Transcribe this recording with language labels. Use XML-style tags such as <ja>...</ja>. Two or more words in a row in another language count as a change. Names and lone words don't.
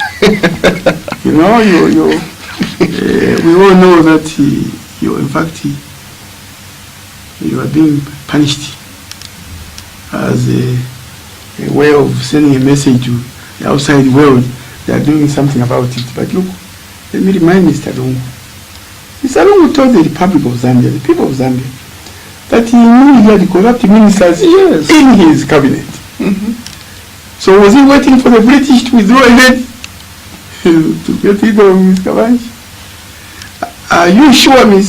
<en>You know, we all know that in fact, you are being punished as a way of sending a message to the outside world. They are doing something about it. But look, let me remind Mr. Lungu. Mr. Lungu told the Republic of Zambia, the people of Zambia, that he knew he had corrupt ministers in his cabinet. So was he waiting for the British to withdraw ahead to get rid of Ms. Kabanshi? Are you sure Ms.</en>